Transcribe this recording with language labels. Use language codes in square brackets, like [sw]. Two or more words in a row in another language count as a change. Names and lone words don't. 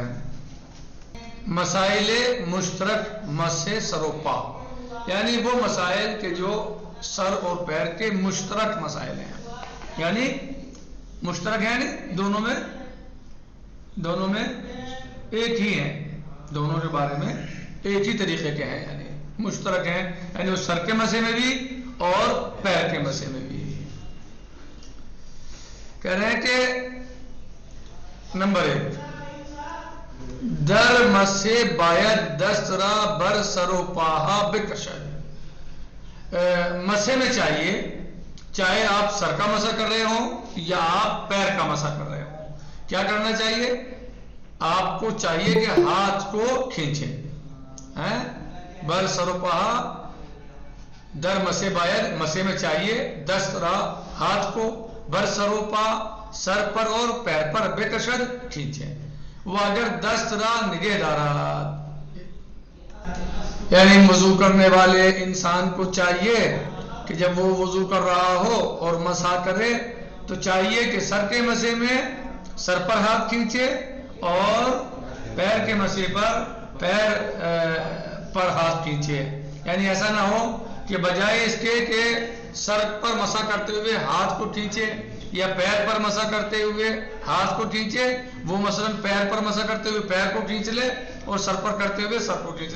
[fa] مسائل مشترک مس سر و پا، [ur] یعنی وہ مسائل کے جو سر اور پیر کے مشترک مسائل ہیں، یعنی مشترک ہیں، یعنی دونوں میں ایک ہی ہیں، دونوں کے بارے میں ایک ہی طریقے کے ہیں، یعنی مشترک ہیں، یعنی اس سر کے مسے میں بھی اور پیر کے مسے میں بھی۔ کہہ رہے ہیں کہ نمبر 1 [fa] در مسے باید دست را بر سر و پاہا بکشد، [ur] مسے میں چاہے آپ سر کا مسا کر رہے ہوں یا آپ پیر کا مسا کر رہے ہوں، کیا کرنا چاہیے؟ آپ کو چاہیے کہ ہاتھ کو کھینچیں، [fa] بر سر و پاہا در مسے باید، [ur] مسے میں چاہیے [fa] دست را [ur] ہاتھ کو، [fa] بر سر و پا [ur] سر پر اور پیر پر بکشد کھینچیں، وہ اگر [fa] دست را نگہ دارات، [ur] یعنی وضو کرنے والے انسان کو چاہیے کہ جب وہ وضو کر رہا ہو اور مسح کرے تو چاہیے کہ سر کے مسے میں سر پر ہاتھ کھینچے اور پیر کے مسے پر پیر پر ہاتھ کھینچے، یعنی ایسا نہ ہو کہ بجائے اس کے کہ سر پر مسح کرتے ہوئے ہاتھ کو کھینچے یا پیر پر مسح کرتے ہوئے ہاتھ کو کھینچے، وہ مثلا پیر پر مسح کرتے ہوئے پیر کو کھینچ لے اور سر پر کرتے ہوئے سر کو کھینچ لے۔